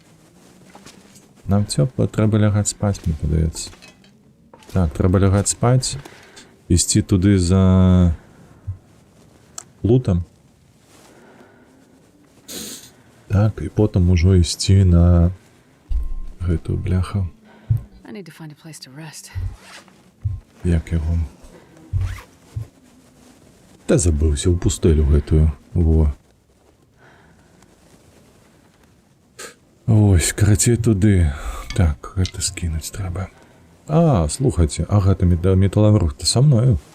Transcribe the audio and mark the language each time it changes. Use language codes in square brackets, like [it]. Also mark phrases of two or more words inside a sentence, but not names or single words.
[be] Трэба лягаць спаць, мне падаецца. Так, трэба лягаць спаць. Ісці туды за... лутам. Так, і потым ужо ісці на... гэтую бляху. [en] I need to find a place to rest. [be] Як яго? Та забыўся ў пустэлю гэтую. Во. Ось, карацей туды. Так, гэта скінуць трэба. А, слухайце, а гэта металабрух-то са мною.